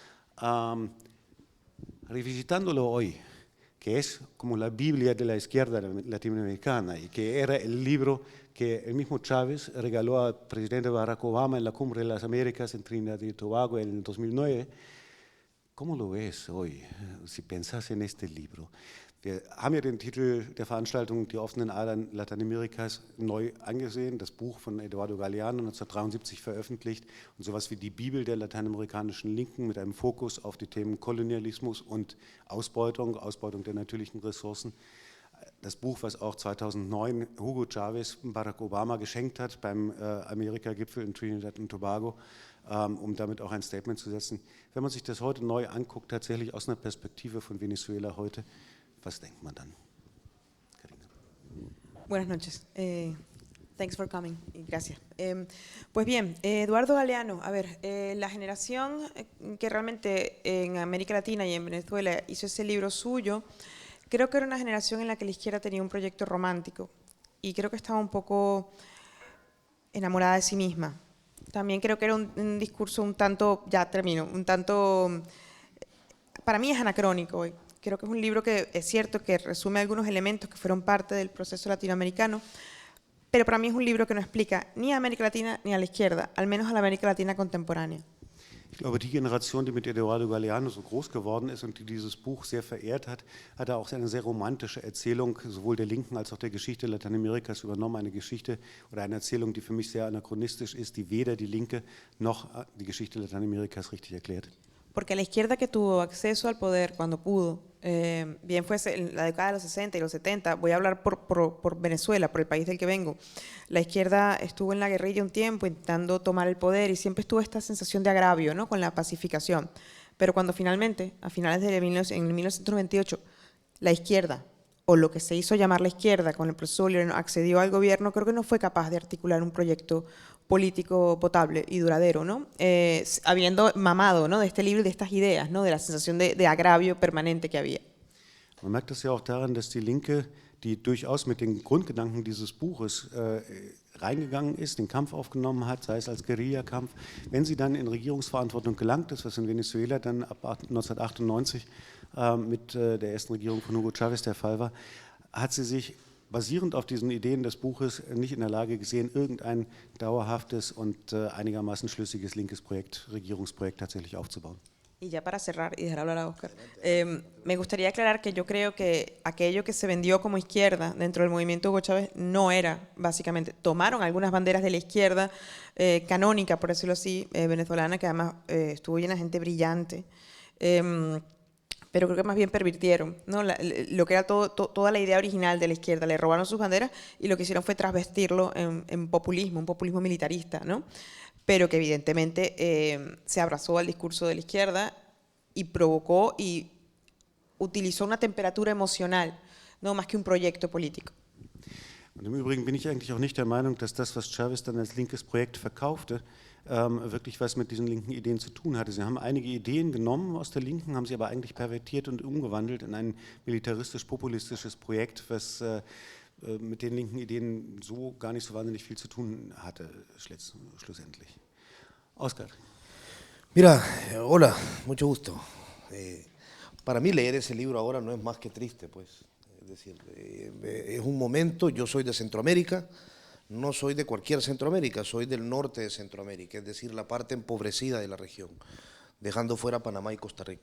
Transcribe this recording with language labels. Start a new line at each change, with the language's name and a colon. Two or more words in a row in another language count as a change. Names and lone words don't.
Spanish: revisitándolo hoy, que es como la Biblia de la izquierda latinoamericana y que era el libro que el mismo Chávez regaló al presidente Barack Obama en la Cumbre de las Américas en Trinidad y Tobago en el 2009. ¿Cómo lo ves hoy, si pensás en este libro?
German: Wir haben ja den Titel der Veranstaltung Die offenen Adern Lateinamerikas neu angesehen, das Buch von Eduardo Galeano 1973 veröffentlicht und sowas wie die Bibel der lateinamerikanischen Linken mit einem Fokus auf die Themen Kolonialismus und Ausbeutung der natürlichen Ressourcen. Das Buch, was auch 2009 Hugo Chavez Barack Obama geschenkt hat beim Amerika-Gipfel in Trinidad und Tobago, um damit auch ein Statement zu setzen. Wenn man sich das heute neu anguckt, tatsächlich aus einer Perspektive von Venezuela heute, was denkt man dann?
Spanish: Karina. Buenas noches.
English: Thanks for coming.
Spanish: Gracias. Pues bien, Eduardo Galeano, a ver, la generación que realmente en América Latina y en Venezuela hizo ese libro suyo, creo que era una generación en la que la izquierda tenía un proyecto romántico y creo que estaba un poco enamorada de sí misma. También creo que era un discurso un tanto, ya termino, un tanto, para mí es anacrónico hoy. Creo que es un libro que es cierto que resume algunos elementos que fueron parte del proceso latinoamericano, pero para mí es un libro que no explica ni a América Latina ni a la izquierda, al menos a la América Latina contemporánea.
German: Ich glaube, die Generation, die mit Eduardo Galeano so groß geworden ist und die dieses Buch sehr verehrt hat, hat er auch eine sehr romantische Erzählung sowohl der Linken als auch der Geschichte Lateinamerikas übernommen. Eine Geschichte oder eine Erzählung, die für mich sehr anachronistisch ist, die weder die Linke noch die Geschichte Lateinamerikas richtig erklärt.
Spanish: Porque la izquierda que tuvo acceso al poder cuando pudo, bien fuese en la década de los 60 y los 70, voy a hablar por Venezuela, por el país del que vengo, la izquierda estuvo en la guerrilla un tiempo intentando tomar el poder y siempre estuvo esta sensación de agravio, ¿no?, con la pacificación. Pero cuando finalmente, a finales de 1998, la izquierda, o lo que se hizo llamar la izquierda con el proceso bolivariano, accedió al gobierno, creo que no fue capaz de articular un proyecto político potable y duradero, ¿no? Habiendo mamado, ¿no?, de este libro y de estas ideas, ¿no?, de la sensación de agravio permanente que había.
German: Man merkt das ja auch daran, dass die Linke, die durchaus mit den Grundgedanken dieses Buches reingegangen ist, den Kampf aufgenommen hat, sei es als Guerillakampf, wenn sie dann in Regierungsverantwortung gelangt ist, was in Venezuela dann ab 1998 mit der ersten Regierung von Hugo Chavez der Fall war, hat sie sich basierend auf diesen Ideen des Buches nicht in der Lage gesehen, irgendein dauerhaftes und einigermaßen schlüssiges linkes Projekt, Regierungsprojekt tatsächlich aufzubauen.
Spanish: Y ya para cerrar y dejar hablar a Oscar, me gustaría aclarar que yo creo que aquello que se vendió como izquierda dentro del movimiento Hugo Chávez no era, básicamente, tomaron algunas banderas de la izquierda canónica, por decirlo así, venezolana, que además estuvo llena de gente brillante, pero creo que más bien pervirtieron, ¿no?, lo que era toda la idea original de la izquierda. Le robaron sus banderas y lo que hicieron fue trasvestirlo en populismo, un populismo militarista, ¿no?, pero que evidentemente se abrazó al discurso de la izquierda y provocó y utilizó una temperatura emocional, no más que un proyecto político.
German: Und im Übrigen bin ich eigentlich auch nicht der Meinung, dass das, was Chavez dann als linkes Projekt verkaufte, wirklich was mit diesen linken Ideen zu tun hatte. Sie haben einige Ideen genommen aus der Linken, haben sie aber eigentlich pervertiert und umgewandelt in ein militaristisch-populistisches Projekt, was mit den linken Ideen so gar nicht so wahnsinnig viel zu tun hatte, schlussendlich.
Spanish: Oscar. Mira, hola, mucho gusto. Para mí leer ese libro ahora no es más que triste, pues. Es decir, es un momento, yo soy de Centroamérica, no soy de cualquier Centroamérica, soy del norte de Centroamérica, es decir, la parte empobrecida de la región, dejando fuera Panamá y Costa Rica.